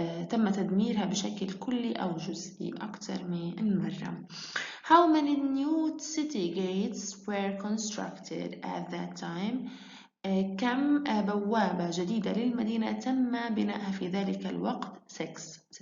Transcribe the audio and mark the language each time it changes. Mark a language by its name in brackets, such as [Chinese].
[Arabic] تم تدميرها بشكل كلي أو جزئي أكثر من مرة. [English] How many new city gates were constructed at that time? [Arabic] كم بوابة جديدة للمدينة تم بناءها في ذلك الوقت؟ 6.